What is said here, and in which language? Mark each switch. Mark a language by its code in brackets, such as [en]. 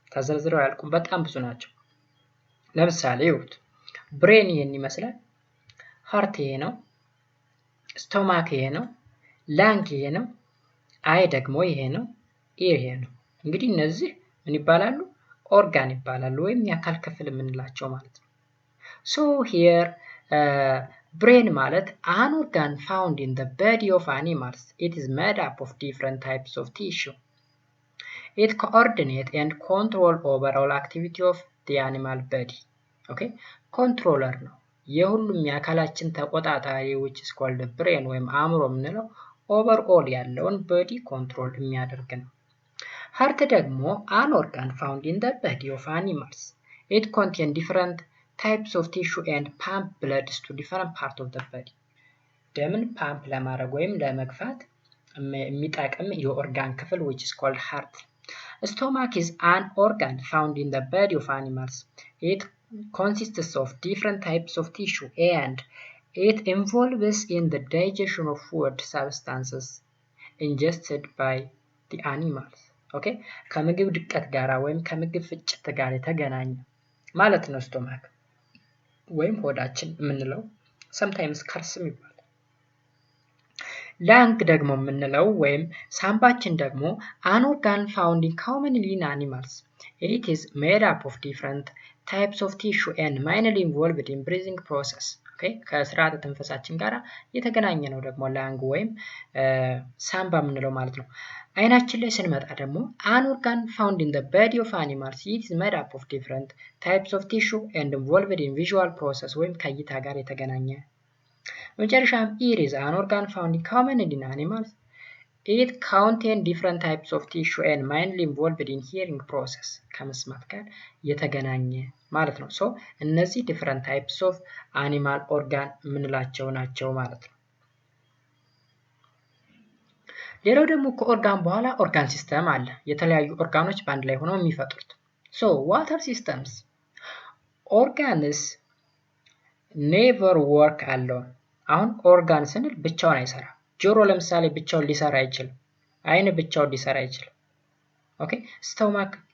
[am] ተዘርዝረው ያልቁም በጣም ብዙ ናቸው። ለምሳሌ ይሁት ብሬን ይሄን ይመስላል፣ ሃርት ይሄ ነው፣ ስቶማክ ይሄ ነው፣ ላንግ ይሄ ነው፣ አይ ደግሞ ይሄ ነው፣ ኢር ይሄ ነው። እንግዲህ እነዚህ ምን ይባላሉ? ኦርጋን ይባላሉ ወይም የአካል ክፍል የምንላቸው ማለት ነው። [en] So here brain [am] ማለት [en] an organ found in the body of animals. It is made up of different types of tissue. It coordinates and control overall activity of the animal body. Okay? Controller [am] ነው የሁሉም የአካላችን ተቆጣጣሪ [en] which is called the brain [am] ወይም አእምሮ የምንለው [en] overall [am] ያለውን [en] body control [am] የሚያደርግ ነው። [en] Heart [am] ደግሞ [en] an organ found in the body of animals. It contains different types of tissue and pump blood to different part of the body. [am] ደምን ፓምፕ ለማድረግ ወይም ለመግፋት የሚጠቅም የኦርጋን ክፍል [en] which is called heart. Stomach is an organ found in the body of animals. It consists of different types of tissue and it involves in the digestion of food substances ingested by the animals. Okay? [am] ከምግብ ድቀት ጋር ወይም ከምግብ ፍጭት ጋር የተገናኘ ማለት ነው ስቶማክ ወይም ሆዳችን የምንለው sometimes ከርስም ይባላል። ላንግ ደግሞ የምንለው ወይም ሳምባችን ደግሞ [en] an organ found in commonly in animals. It is made up of different types of tissue and mainly involved in breathing process. Okay? [am] ከስርዓተ ትንፈሳችን ጋር የተገናኘ ነው ደግሞ ላንግ ወይም ሳምባ የምንለው ማለት ነው። አይናችን ላይ ስንመጣ ደግሞ [en] an organ found in the body of animals. It is made up of different types of tissue and involved in visual process [am] ወይም ከእይታ ጋር የተገናኘ። መጨረሻም [en] ear is an organ found in commonly in animals. It contains different types of tissue and mainly involved in hearing process [am] ከመስማት ጋር የተገናኘ ማለት ነው። ሶ እነዚህ [en] different types of animal organ [am] የምንላቸው ናቸው ማለት ነው። ሌላው ደግሞ ከኦርጋን በኋላ ኦርጋን ሲስተም አለ። የተለያዩ ኦርጋኖች በአንድ ላይ ሆነው የሚፈጥሩት። ሶ [en] what are systems? Organs never work alone. [am] አሁን ኦርጋን ስንል ብቻውን አይሰራም። ጆሮ ለምሳሌ ብቻውን ሊሰራ አይችልም። አይን ብቻውን ሊሰራ አይችልም። ኦኬ ስቶማክ